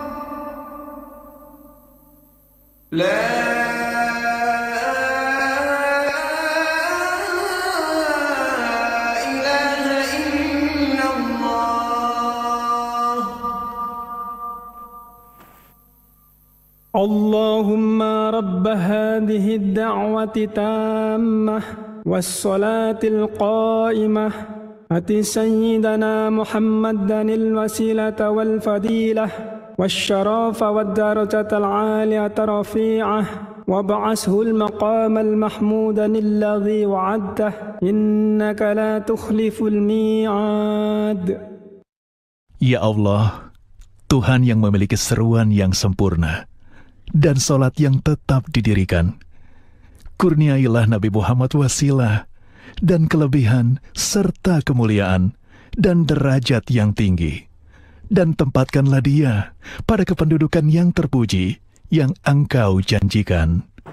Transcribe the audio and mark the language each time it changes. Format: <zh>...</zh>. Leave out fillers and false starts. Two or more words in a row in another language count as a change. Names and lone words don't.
<ar>لا إله إلا الله. اللهم رب هذه الدعوة التامة والصلاة القائمة آت سيدنا محمدا الوسيلة والفضيلة والشرف والدرجة العالية الرفيعة وابعثه المقام المحمود الذي وعدته إنك لا تخلف الميعاد.</ar> <ms>Ya Allah, Tuhan yang memiliki seruan yang sempurna dan salat yang tetap didirikan, kurniailah Nabi Muhammad wasilah dan kelebihan serta kemuliaan dan derajat yang tinggi, dan tempatkanlah dia pada kependudukan yang terpuji yang Engkau janjikan.</ms>